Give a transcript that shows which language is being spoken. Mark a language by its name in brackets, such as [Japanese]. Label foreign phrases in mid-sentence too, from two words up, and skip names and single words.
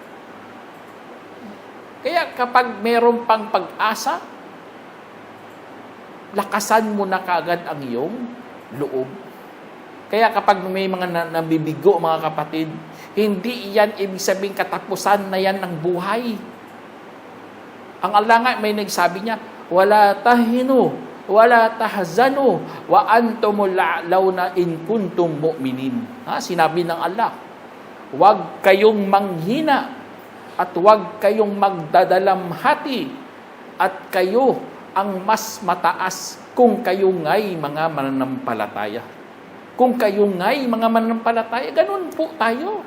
[Filipino] Kaya kapag meron pang pag-asa, lakasan mo na kaagad ang iyong loob. Kaya kapag may mga nabibigo, mga kapatid, hindi yan ibig sabihin katapusan na yan ng buhay. Ang Allah nga may nagsabi niya, [Arabic] ولا تهنوا، ولا تحزنوا، وأنتم الأعلون إن كنتم مؤمنين. [Filipino] Sinabi ng Allah, huwag kayong manghina at huwag kayong magdadalamhati at kayo ang mas mataas kung kayo nga'y mga mananampalataya. Kung kayo nga'y mga mananampalataya, ganun po tayo.